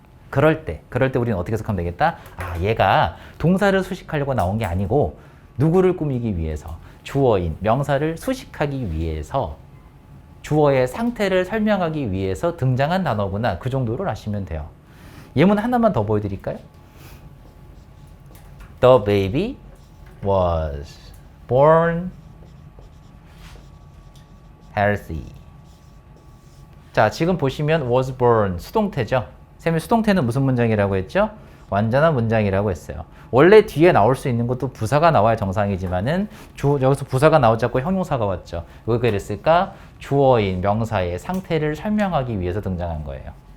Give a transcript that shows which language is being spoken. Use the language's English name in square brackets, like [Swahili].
[Korean] 그럴 때 우리는 어떻게 해석하면 되겠다? 아, 얘가 동사를 수식하려고 나온 게 아니고 누구를 꾸미기 위해서 주어인 명사를 수식하기 위해서 주어의 상태를 설명하기 위해서 등장한 단어구나. 그 정도를 아시면 돼요. 예문 하나만 더 보여드릴까요? [English] The baby was born healthy. [Korean] 자, 지금 보시면 was born 수동태죠. 쌤이 수동태는 무슨 문장이라고 했죠? 완전한 문장이라고 했어요. 원래 뒤에 나올 수 있는 것도 부사가 나와야 정상이지만은 여기서 부사가 나오지 않고 형용사가 왔죠. 왜 그랬을까? 주어인 명사의 상태를 설명하기 위해서 등장한 거예요.